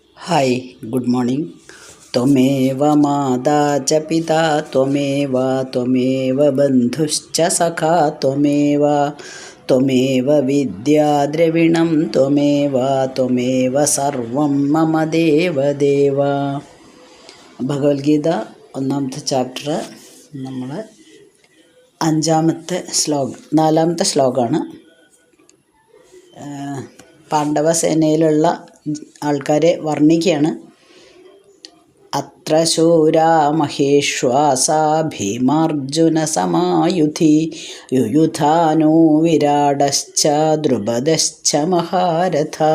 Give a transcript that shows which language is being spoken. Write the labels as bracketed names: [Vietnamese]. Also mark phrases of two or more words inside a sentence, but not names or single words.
[English] Hi good morning. [Sanskrit] त्वमेव माता च पिता त्वमेव बन्धुश्च सखा त्वमेव विद्या द्रविणं त्वमेव सर्वं मम देवदेव। [Malayalam] ഭഗവത്ഗീത ഒന്നാമത്തെ ചാപ്റ്റർ നമ്മൾ നാലാമത്തെ ശ്ലോകമാണ്. പാണ്ഡവസേനയിലുള്ള ആൾക്കാരെ വർണ്ണിക്കുകയാണ്. [Sanskrit] അത്ര ശൂരാ മഹേശ്വാസാ ഭീമാർജുന സമായുധി യുയുധാനോ വിരാടശ്ച ദ്രുപദശ്ച മഹാരഥ.